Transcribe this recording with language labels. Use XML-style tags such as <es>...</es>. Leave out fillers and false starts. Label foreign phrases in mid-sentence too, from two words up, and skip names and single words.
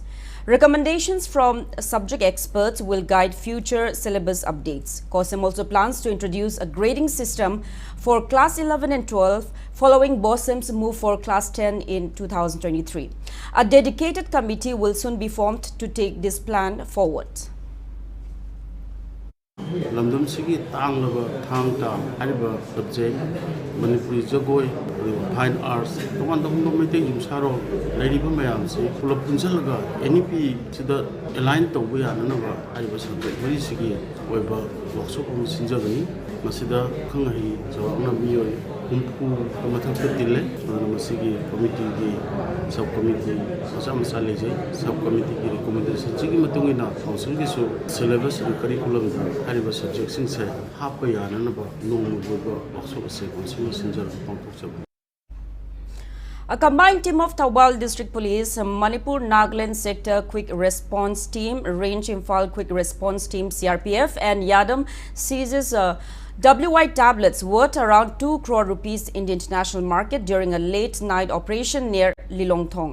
<en>Recommendations from subject experts will guide future syllabus updates. KOSEM also plans to introduce a grading system for class 11 and 12 following BOSEM's move for class 10 in 2023. A dedicated committee will soon be formed to take this plan forward.</en> <mni>Lamdam sigi tanglaba thangta hariba subject Manipuri jagoi</mni> <en>fine arts</en> <mni>toman dam mete imsaro lairiba mayam se pulap punjalaga NEP sida align tawba yanaba hariba subject mari sigi oiba workshop am sinjagani masida khangai jawabna miyoi humpu mathak tille masigi committee di</mni> <en>sub committee</en> <mni>asam saleje</mni> <en>sub committee</en> <mni>ki recommendation sigi matungina council ki so</mni> <en>syllabus and curriculum</en> <mni>hariba subject sing se hapa yanaba nomugo workshop se council sinjal pangpok.</mni> <en>A combined team of Thawbal District Police, Manipur Nagaland Sector Quick Response Team, Range Imphal Quick Response Team CRPF and Yadam seizes WI tablets worth around 2 crore rupees in the international market during a late-night operation near Lilongthong.</en>